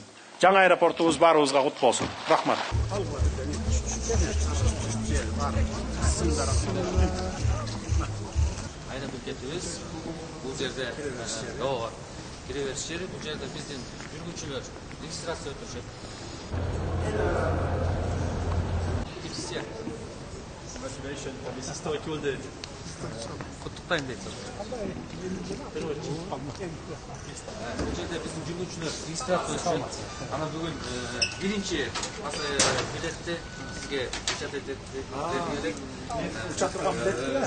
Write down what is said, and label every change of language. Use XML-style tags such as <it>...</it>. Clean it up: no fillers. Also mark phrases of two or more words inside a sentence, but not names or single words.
<ky>Жаңы аэропортубуз баарыбызга кут болсун. Рахмат. Айдан бекетибиз бул жерде кире бериш жери, бул жерде биздин жүргүнчүлөр регистрация өтүшөт.</ky> <en>Congratulations on this historical day.</en> <ky>Куттуктайм дейт. Бул жерде биздин жүргүнчүлөр регистрация өтүшөт. Ана бүгүн биринчи билетти сизге печат этет. Учатырган билет.</ky>